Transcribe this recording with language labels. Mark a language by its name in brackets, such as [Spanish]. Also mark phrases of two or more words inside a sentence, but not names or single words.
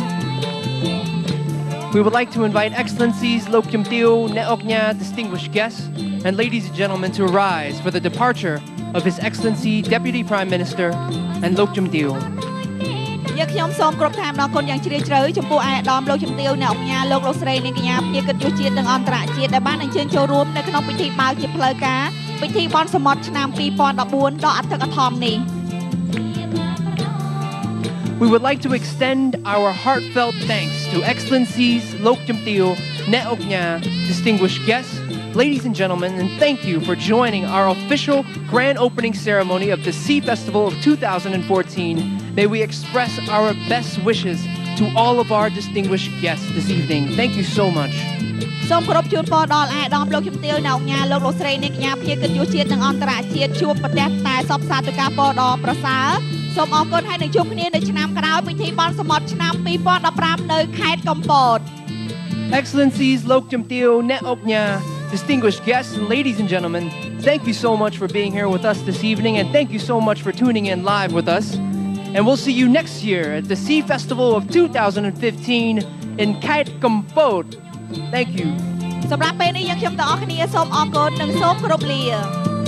[English] We would like to invite Excellencies Lok Kim Teo, Neok Nya, distinguished guests, and ladies and gentlemen to rise for the departure of His Excellency Deputy Prime Minister and Lok Kim Teo. [Khmer] យើងខ្ញុំសូមគោរពតាមដល់គុណយ៉ាងជ្រាលជ្រៅចំពោះអាដាមលោកជំទាវអ្នកអង្គញាលោកលោកស្រីនាងកញ្ញាភ្ញៀវកិត្តិយសជាតិនិងអន្តរជាតិដែលបានអញ្ជើញចូលរួមនៅក្នុងពិធីបើកជាផ្លូវការពិធីបន់សមុទ្រឆ្នាំ2014ដ៏អធិកអធមនេះ [English] We would like to extend our heartfelt thanks to Excellencies Lok Kim Teo, Neok Nya, distinguished guests, ladies and gentlemen, and thank you for joining our official grand opening ceremony of the Sea Festival of 2014. May we express our best wishes to all of our distinguished guests this evening. Thank you so much. [Khmer] សូមគោរពជូនពរដល់អាដាមលោកជំទាវអ្នកអង្គញាលោកលោកស្រីនាងកញ្ញាភ្ញៀវកិត្តិយសជាតិនិងអន្តរជាតិជួបប្រទះតែសពសាទរការពរដ៏ប្រសើរសូមអរគុណហើយនឹងជួបគ្នានៅឆ្នាំក្រោយពិធីបន់សមុទ្រឆ្នាំ2015នៅខេត្តកំពត [English] Excellencies Lok Kim Teo, Neok Nya, distinguished guests and ladies and gentlemen, thank you so much for being here with us this evening and thank you so much for tuning in live with us. And we'll see you next year at the Sea Festival of 2015 in Kait Kampot. Thank you. [Khmer] សម្រាប់ពេលនេះយើងខ្ញុំទាំងអស់គ្នាសូមអរគុណនិងសូមគោរពលា